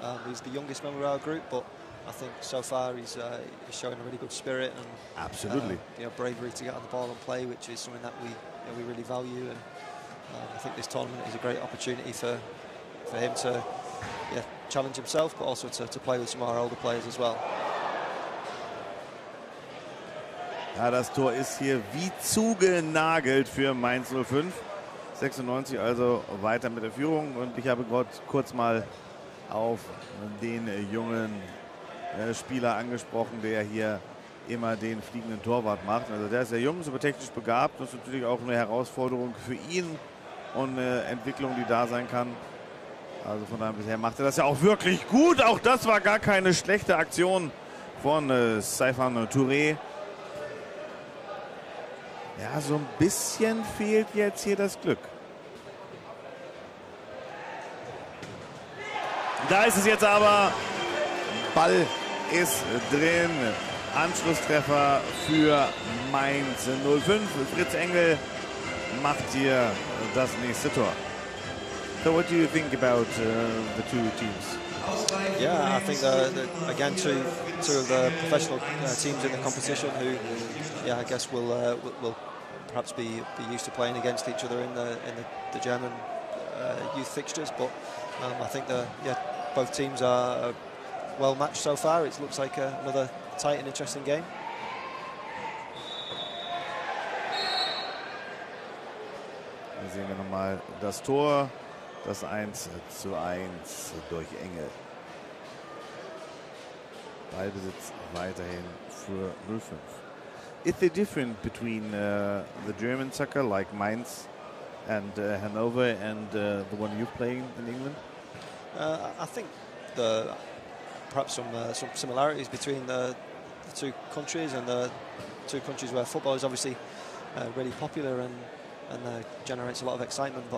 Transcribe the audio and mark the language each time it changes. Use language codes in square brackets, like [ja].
[en] He's the youngest member of our group, but I think so far he's showing a really good spirit and absolutely bravery to get on the ball and play, which is something that we really value. And I think this tournament is a great opportunity for him to challenge himself, but also to play with some of our older players as well. [de] Ja, das Tor ist hier wie zugenagelt für Mainz 05. 96 also weiter mit der Führung, und ich habe gerade kurz mal auf den jungen Spieler angesprochen, der hier immer den fliegenden Torwart macht. Also der ist sehr jung, ist aber technisch begabt. Das ist natürlich auch eine Herausforderung für ihn, und Entwicklung, die da sein kann. Also von daher bisher macht er das ja auch wirklich gut. Auch das war gar keine schlechte Aktion von Stéphane Touré. Ja, so ein bisschen fehlt jetzt hier das Glück. Da ist es jetzt aber. Ball ist drin. Anschlusstreffer für Mainz 05. Fritz Engel macht hier das nächste Tor. [en] So what do you think about the two teams? Yeah, I think again two of the professional teams in the competition who, yeah, I guess will perhaps be used to playing against each other in the German youth fixtures. But I think both teams are well matched so far. It looks like another tight and interesting game. [de] Hier sehen wir nochmal das Tor, das 1:1 durch Engel. Ballbesitz weiterhin für 05. [en] Is there difference between the German soccer like Mainz and Hannover and the one you're playing in England? I think perhaps some similarities between the two countries, and the two countries where football is obviously really popular and generates a lot of excitement.